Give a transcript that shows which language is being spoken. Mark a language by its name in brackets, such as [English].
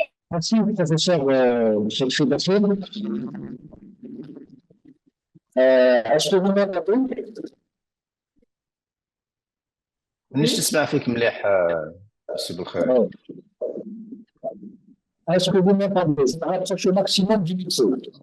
[French] Merci, professeur Cheikh Bassoul. Est-ce que vous m'entendez? [Arabic] مانيش نسمع فيك مليح سي بالخير. [French] Euh, Est-ce que vous m'entendez? Je me rapproche au maximum du micro.